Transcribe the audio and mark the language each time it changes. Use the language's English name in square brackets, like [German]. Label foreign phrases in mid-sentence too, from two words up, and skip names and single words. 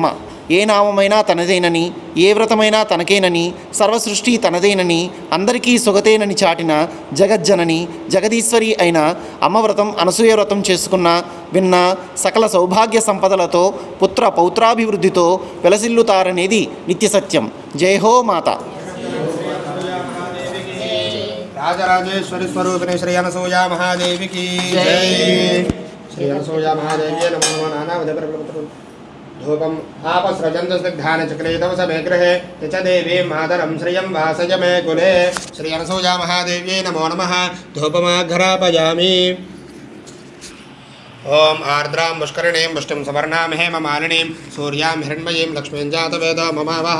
[Telugu] ఏ నామమైనా తనదేనని, ఏ వ్రతమైనా తనకేనని, సర్వసృష్టి తనదేనని, అందరికీ సుగతేనని చాటిన జగజ్జనని జగదీశ్వరి అయిన అమ్మ వ్రతం అనసూయ వ్రతం చేసుకున్న విన్న సకల సౌభాగ్య సంపదలతో పుత్ర పౌత్రాభివృద్ధితో వెలసిల్లుతారనేది నిత్య సత్యం. [Hindi] जय हो माता. [Telugu] రాజరాజేశ్వరి స్వరూపిణి శ్రీ అనసూయా మహాదేవికి జై. [Sanskrit] శ్రీ అనసూయా మహాదేవ్యే నమో నమః. నానావిధ धूपम आपस्रजंत स्निग्धान चक्रेतव समे गृहे च देवीं मातरं श्रियं वासय मे कुले. श्री अनसूया महादेव्यै नमो नमः. धूपमाघ्रापयामि. ओम आर्द्रां पुष्करिणीं पुष्टिं सवर्णां हेममालिनीं सूर्यां हिरण्मयीं लक्ष्मीं जातवेदो ममावः.